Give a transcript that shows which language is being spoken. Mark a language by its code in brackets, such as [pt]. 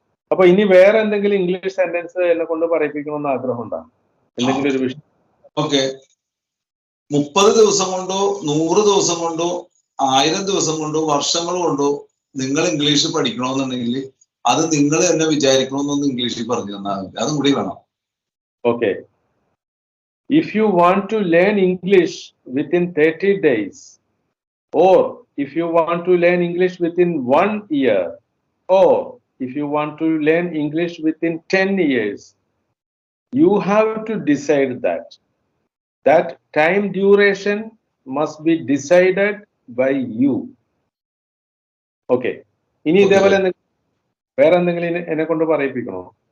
[ml] അപ്പൊ ഇനി വേറെ എന്തെങ്കിലും ഇംഗ്ലീഷ് സെന്റൻസ് എന്നെ കൊണ്ട് പറയിപ്പിക്കണമെന്ന് ആഗ്രഹം ഉണ്ടാകും, എന്തെങ്കിലും ഒരു വിഷയം? ഓക്കെ. 30 ദിവസം കൊണ്ടോ 100 ദിവസം കൊണ്ടോ 1000 ദിവസം കൊണ്ടോ വർഷങ്ങൾ കൊണ്ടോ നിങ്ങൾ ഇംഗ്ലീഷ് പഠിക്കണമെന്നുണ്ടെങ്കിൽ അത് നിങ്ങൾ തന്നെ വിചാരിക്കണമെന്നൊന്ന് ഇംഗ്ലീഷിൽ പറഞ്ഞു തന്നാൽ മതി. അതും കൂടി വേണം. Okay. [en] If you want to learn English within 30 days, or if you want to learn English within 1 year, or if you want to learn English within 10 years, you have to decide that time duration must be decided by you. Okay. [ml] ഇനി ഇതേപോലെ വേറെ എന്തെങ്കിലും എന്നെ കൊണ്ട് പറയിപ്പിക്കണോ?